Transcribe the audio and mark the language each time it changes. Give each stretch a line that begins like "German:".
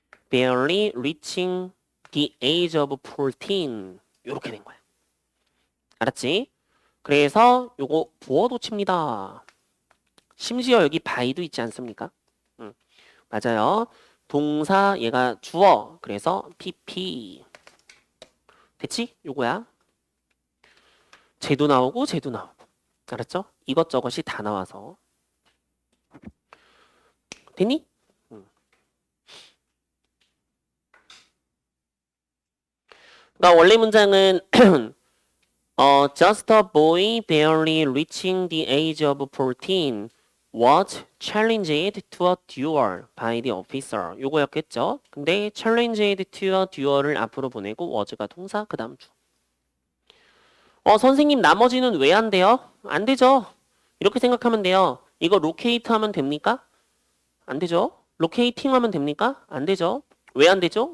English: barely reaching the age of 14.
Korean: 이렇게 된 거야. 알았지? 그래서 요거 보어 도치입니다. 심지어 여기 by도 있지 않습니까? 맞아요. 동사 얘가 주어. 그래서 pp. 됐지? 요거야. 쟤도 나오고 쟤도 나오고. 알았죠? 이것저것이 다 나와서. 됐니? 그러니까 원래 문장은
English: just a boy barely reaching the age of 14 was challenged to a duel by the officer.
Korean: 요거였겠죠? 근데
English: challenged to a duel
Korean: 을 앞으로 보내고 was가 동사 그 다음 주. 선생님 나머지는 왜 안 돼요? 안 되죠. 이렇게 생각하면 돼요. 이거 locate 하면 됩니까? 안 되죠. locating 하면 됩니까? 안 되죠. 왜 안 되죠?